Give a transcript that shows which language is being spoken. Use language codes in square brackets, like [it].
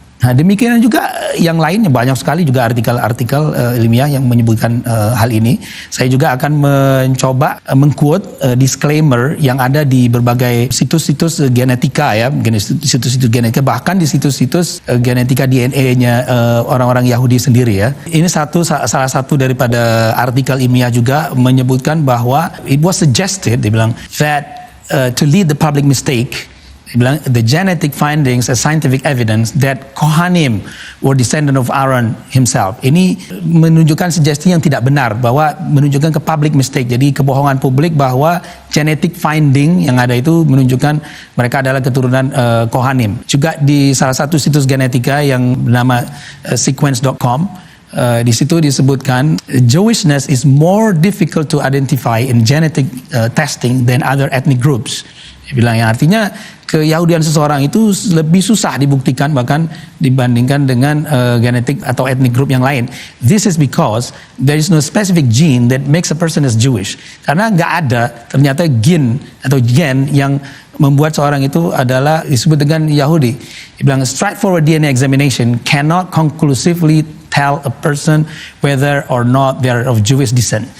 [id] Nah, demikian juga yang lainnya, banyak sekali juga artikel-artikel ilmiah yang menyebutkan hal ini. Saya juga akan mencoba mengquote disclaimer yang ada di berbagai situs-situs genetika ya, situs-situs genetika, bahkan di situs-situs genetika DNA-nya orang-orang Yahudi sendiri ya. Ini salah satu daripada artikel ilmiah juga menyebutkan bahwa [en] it was suggested, [id] dibilang [en] that to lead the public mistake, the genetic findings as scientific evidence that Kohanim were descendant of Aaron himself. [id] Ini menunjukkan sugesti yang tidak benar, bahwa menunjukkan ke public mistake, jadi kebohongan publik bahwa genetic finding yang ada itu menunjukkan mereka adalah keturunan Kohanim. Juga di salah satu situs genetika yang bernama sequence.com, di situ disebutkan [en] Jewishness is more difficult to identify in genetic testing than other ethnic groups. [id] Dia bilang yang artinya keyahudian seseorang itu lebih susah dibuktikan bahkan dibandingkan dengan genetik atau ethnic group yang lain. [en] This is because there is no specific gene that makes a person as Jewish. [id] Karena nggak ada ternyata gen atau gen yang membuat seorang itu adalah disebut dengan Yahudi. Dia bilang [en] straightforward DNA examination cannot conclusively tell a person whether or not they are of Jewish descent.